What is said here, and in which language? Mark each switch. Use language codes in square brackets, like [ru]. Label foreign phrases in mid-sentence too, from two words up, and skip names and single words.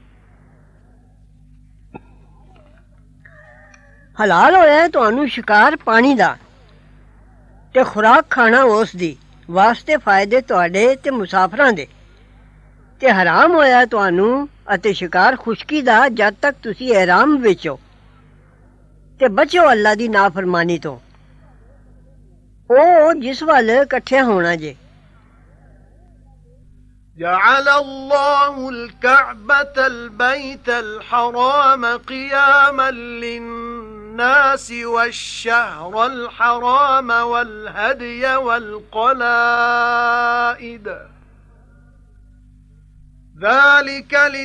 [pa] ਹਲਾਲ ਹੋਇਆ ਹੈ ਤੁਹਾਨੂੰ ਸ਼ਿਕਾਰ ਪਾਣੀ ਦਾ ਤੇ ਖ਼ੁਰਾਕ ਖਾਣਾ ਉਸ ਦੀ ਵਾਸਤੇ ਫ਼ਾਇਦੇ ਤੁਹਾਡੇ ਤੇ ਮੁਸਾਫ਼ਰਾਂ ਦੇ ਤੇ ਹਰਾਮ ਹੋਇਆ ਹੈ ਤੁਹਾਨੂੰ ਅਤੇ ਸ਼ਿਕਾਰ ਖ਼ੁਸ਼ਕੀ ਦਾ ਜਦ ਤਕ ਤੁਸੀਂ ihram ਵਿਚ ਹੋ ਤੇ ਬਚੋ ਅੱਲਾਹ ਦੀ ਨਾਫ਼ਰਮਾਨੀ ਤੋਂ ਓ ਜਿਸ ਵੱਲ ਇਕੱਠੇ ਹੋਣਾ ਜੇ। [ar] جعل الله الكعبة البيت الحرام قياما للناس والشهر الحرام والهدي والقلائد ذلك